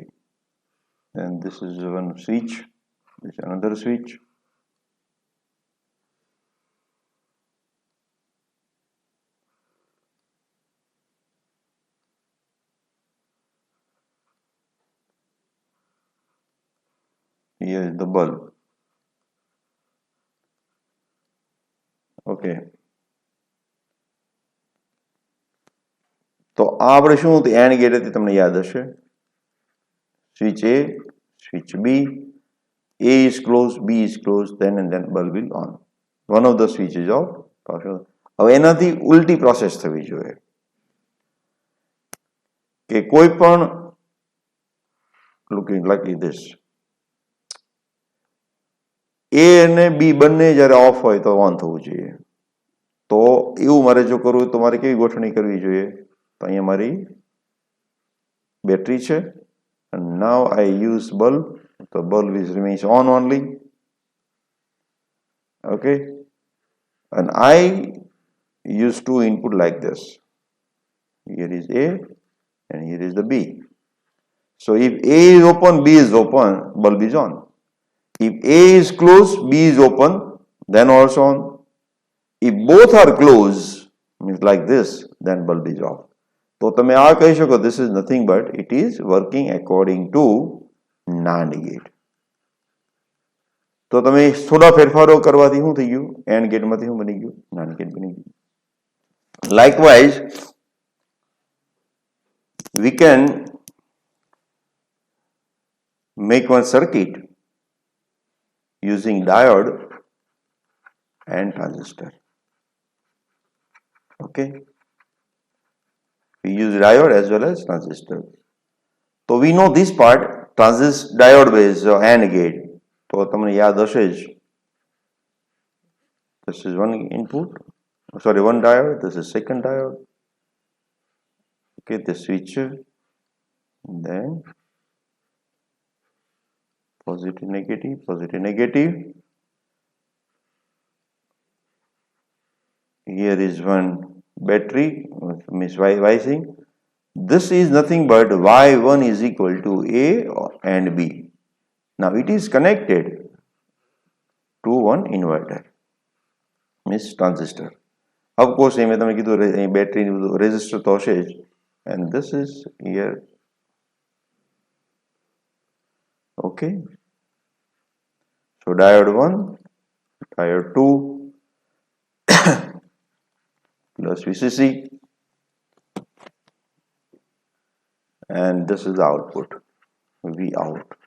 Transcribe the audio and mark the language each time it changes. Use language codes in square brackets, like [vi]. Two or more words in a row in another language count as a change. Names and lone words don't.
[en] Then this is one switch. This is another switch. Here is the bulb. Okay. [gu] તો આ આપણે શું હતું [en] AND gate [gu] હતી તમને યાદ હશે [en] switch A, switch B, A is closed, B is closed, then and then bulb will on. One of the switches off. [gu] હવે એનાથી ઉલટી પ્રોસેસ થવી જોઈએ કે કોઈ પણ [en] looking like this [gu] A અને B બંને જ્યારે ઓફ હોય તો ઓન થવું જોઈએ તો એવું મારે જો કરવું તો મારે કેવી ગોઠવણી કરવી જોઈએ તો અહીંયા મારી બેટરી છે [en] and now I use bulb, the bulb is remains on only. Okay, and I use two input like this. Here is A and here is the B. So if A is open, B is open, bulb is on. If A is closed, B is open, then also on. If both are closed, means like this, then bulb is off. [gu] તો તમે આ કહી શકો [en] this is nothing but it is working according to NAND gate. [gu] તો તમે થોડા ફેરફારો કરવાથી શું થઈ ગયું [en] AND gate [gu] માંથી શું બની ગયું [en] NAND gate [gu] બની ગયું. [en] Likewise we can make one circuit using diode and transistor. Okay, we use diode as well as transistor. So we know this part transistor diode based AND gate. So [gu] તમને યાદ હશે જ [en] this is one input, sorry, one diode, this is second diode. Okay, the switch, then positive negative, positive negative. Here is one battery, means Ysing. This is nothing but Y1 is equal to A and B. Now it is connected to one inverter, means transistor. Of course, I [gu] મેં તમને કીધું [en] battery resistor [gu] તો હશે જ, [en] and this is here. Okay. So diode 1, diode 2 plus VCC, and this is the output V out.